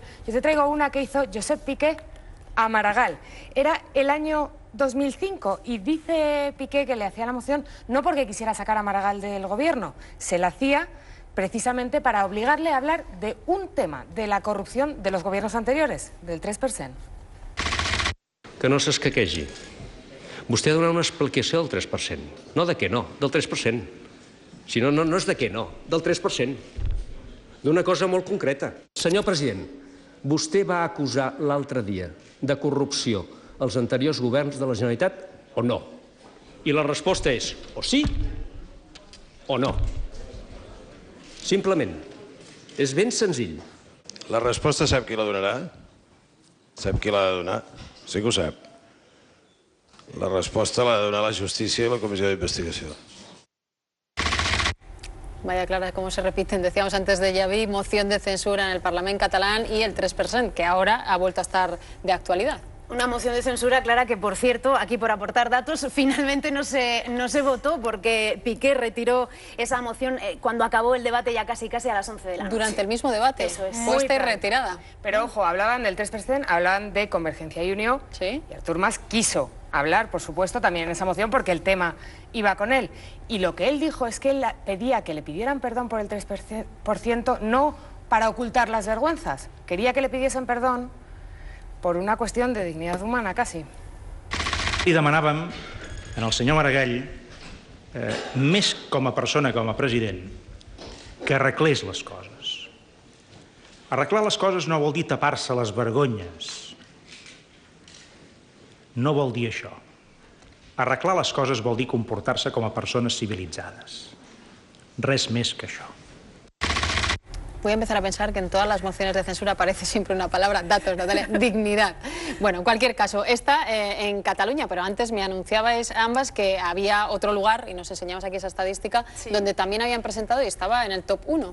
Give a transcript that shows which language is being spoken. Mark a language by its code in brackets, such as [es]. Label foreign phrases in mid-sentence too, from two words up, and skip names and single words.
[es] Yo te traigo una que hizo Josep Piqué a Maragall. Era el año 2005 y dice Piqué que le hacía la moción no porque quisiera sacar a Maragall del gobierno, se la hacía precisamente para obligarle a hablar de un tema, de la corrupción de los gobiernos anteriores, del 3%. [ca] Que no s'escaquegi. Vostè ha donat una explicació del 3%. No de què no, del 3%. Si no, no és de què no, del 3%. D'una cosa molt concreta. Senyor president, vostè va acusar l'altre dia de corrupció els anteriors governs de la Generalitat o no? I la resposta és o sí o no. Simplement. És ben senzill. La resposta sap qui la donarà? Sap qui l'ha de donar? Sí que ho sap. La resposta l'ha de donar la justícia i la comissió d'investigació. [es] Vaya Clara, cómo se repiten. Decíamos antes de Llaví, moción de censura en el Parlamento catalán y el 3%, que ahora ha vuelto a estar de actualidad. Una moción de censura, Clara, que por cierto, aquí por aportar datos, finalmente no se votó porque Piqué retiró esa moción cuando acabó el debate ya casi a las 11 de la noche. Durante el mismo debate, eso es. Puesta y retirada. Pero ojo, hablaban del 3%, hablaban de Convergencia y Unió, ¿sí? Y Artur Mas quiso hablar, por supuesto, también en esa moción porque el tema iba con él. Y lo que él dijo es que él pedía que le pidieran perdón por el 3%, no para ocultar las vergüenzas. Quería que le pidiesen perdón por [ca] una qüestió de dignitat humana, quasi. I demanàvem en el senyor Maragall, més com a persona, com a president, que arreglés les coses. Arreglar les coses no vol dir tapar-se les vergonyes. No vol dir això. Arreglar les coses vol dir comportar-se com a persones civilitzades. Res més que això. [es] Voy a empezar a pensar que en todas las mociones de censura aparece siempre una palabra, datos, Natalia, dignidad. Bueno, en cualquier caso, está en Cataluña, pero antes me anunciabais ambas que había otro lugar, y nos enseñamos aquí esa estadística, donde también habían presentado y estaba en el top 1.